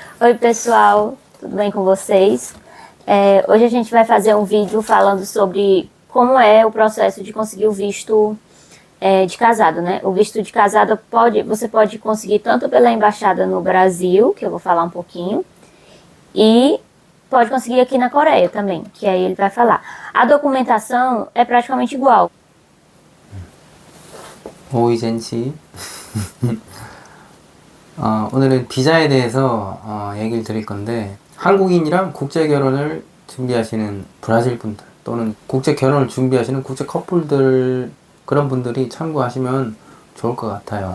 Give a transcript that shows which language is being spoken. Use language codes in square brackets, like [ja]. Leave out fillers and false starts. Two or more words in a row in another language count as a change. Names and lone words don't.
[pt] Oi, pessoal, tudo bem com vocês? Hoje a gente vai fazer um vídeo falando sobre como é o processo de conseguir o visto de casado, né? O visto de casado você pode conseguir tanto pela embaixada no Brasil, que eu vou falar um pouquinho, e pode conseguir aqui na Coreia também, que aí ele vai falar. A documentação é praticamente igual. [ko] 오이젠 씨. 오늘은 비자에 대해서 얘기를 드릴 건데, 한국인이랑 국제 결혼을 준비하시는 브라질 분들 또는 국제 결혼을 준비하시는 국제 커플들, 그런 분들이 참고하시면 좋을 것 같아요.